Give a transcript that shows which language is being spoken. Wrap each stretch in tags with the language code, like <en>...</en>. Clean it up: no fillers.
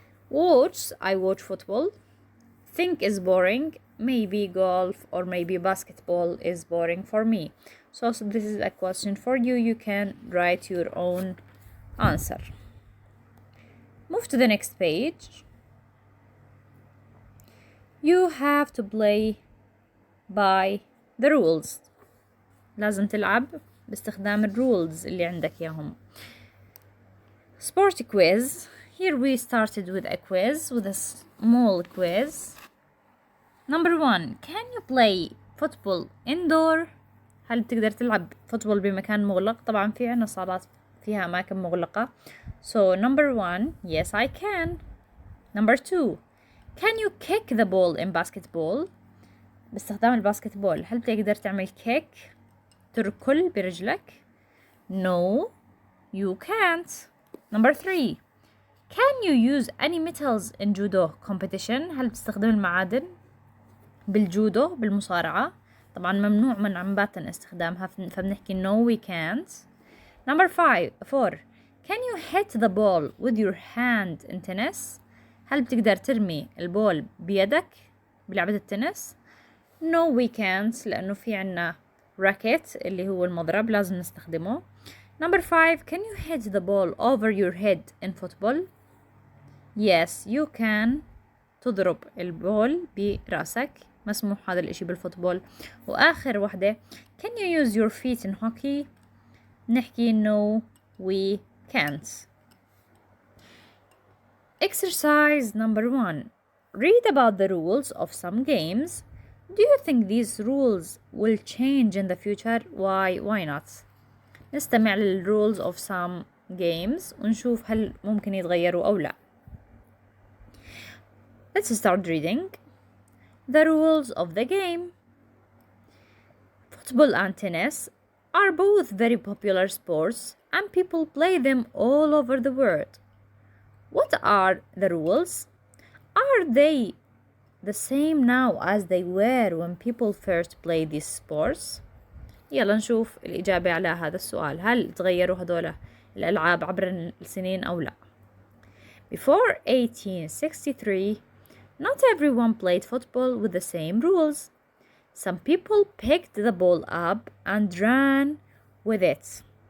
<en>Watch, I watch football. Think is boring, maybe golf or maybe basketball is boring for me. So this is a question for you. You can write your own answer. Move to the next page. You have to play by the rules.</en> <ar>لازم تلعب باستخدام الرولز اللي عندك ياهم.</ar> <en>Sporty quiz. Here we started with a quiz, with a small quiz. Number 1. Can you play football indoor?</en> <ar>هل بتقدر تلعب فوتبول بمكان مغلق؟ طبعا في عنا صالات فيها أماكن مغلقة.</ar> <en>So number 1, yes I can. Number 2, can you kick the ball in basketball?</en> <ar>باستخدام الباسكتبول هل بتقدر تعمل kick؟ تركل برجلك؟</ar> <en>No, you can't. Number 3, can you use any metals in judo competition?</en> <ar>هل بتستخدم المعادن بالجودو بالمصارعة؟ طبعا ممنوع منعا باتا استخدامها فبنحكي</ar> <en>no we can't. Number 4, can you hit the ball with your hand in tennis?</en> <ar>هل بتقدر ترمي البول بيدك بلعبة التنس؟</ar> <en>No we can't</en> <ar>لأنه في عنا racket اللي هو المضرب لازم نستخدمه.</ar> <en>Number 5, can you hit the ball over your head in football? Yes you can.</en> <ar>تضرب البول براسك، مسموح هذا الاشي بالفوتبول. وآخر وحدة</ar> <en>can you use your feet in hockey؟</en> <ar>نحكي</ar> <en>no we can't. Exercise number 1. Read about the rules of some games. Do you think these rules will change in the future? Why not?</en> <ar>نستمع لل</ar> <en>rules of some games</en> <ar>ونشوف هل ممكن يتغيروا أو لا.</ar> <en>Let's start reading. The rules of the game. Football and tennis are both very popular sports and people play them all over the world. What are the rules? Are they the same now as they were when people first played these sports?</en> <ar>يلا نشوف الإجابة على هذا السؤال. هل تغيروا هدول الألعاب عبر السنين أو لا؟</ar> <en>Before 1863, not everyone played football with the same rules. Some people picked the ball up and ran with it.</en>